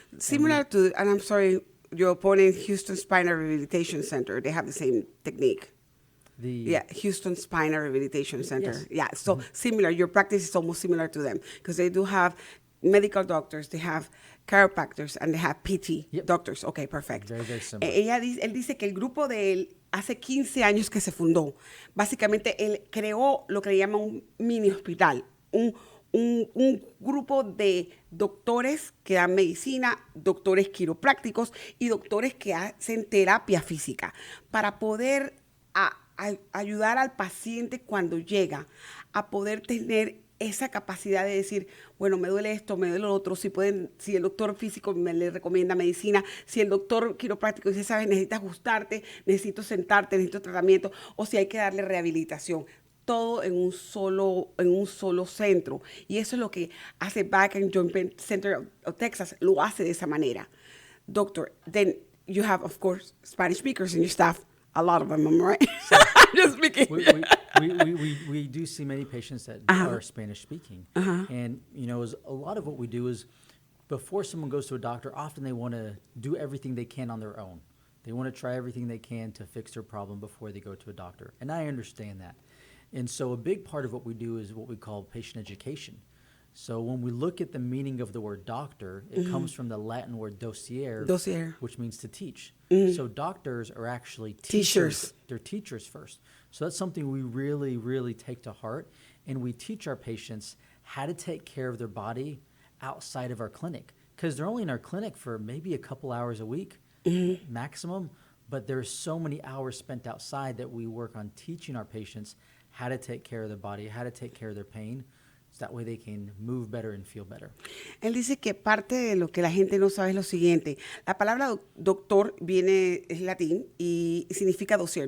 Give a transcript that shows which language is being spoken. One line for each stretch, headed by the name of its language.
English: Similar to, and I'm sorry, your opponent, Houston Spinal Rehabilitation Center, they have the same technique. Houston Spinal Rehabilitation Center. Yes. Yeah, so similar. Your practice is almost similar to them because they do have medical doctors, they have chiropractors, and they have PT doctors. Okay, perfect. Very, very similar.
Spanish: Él dice que el grupo de él hace 15 años que se fundó. Básicamente, él creó lo que le llama un mini hospital, un grupo de doctores que dan medicina, doctores quiroprácticos y doctores que hacen terapia física para poder ayudar al paciente cuando llega a poder tener esa capacidad de decir, bueno, me duele esto, me duele lo otro, si el doctor físico le recomienda medicina, si el doctor quiropráctico dice, sabes, necesitas ajustarte, necesito sentarte, necesito tratamiento, o si hay que darle rehabilitación. Todo en un solo centro. Y eso es lo que hace Back and Joint Pain Center of Texas, lo hace de esa manera.
English: Doctor, then you have, of course, Spanish speakers in your staff. A lot of them, right? Just speaking. We do see many patients that are Spanish speaking. And, a lot of what we do is before someone goes to a doctor, often they want to do everything they can on their own. They want to try everything they can to fix their problem before they go to a doctor. And I understand that. And so a big part of what we do is what we call patient education. So when we look at the meaning of the word doctor, it comes from the Latin word docere, which means to teach. So doctors are actually teachers. They're teachers first. So that's something we really, really take to heart. And we teach our patients how to take care of their body outside of our clinic. Because they're only in our clinic for maybe a couple hours a week maximum. But there's so many hours spent outside that we work on teaching our patients how to take care of their body, how to take care of their pain, so that way they can move better and feel better.
Spanish: Él dice que parte de lo que la gente no sabe es lo siguiente. La palabra doctor es latín y significa docer.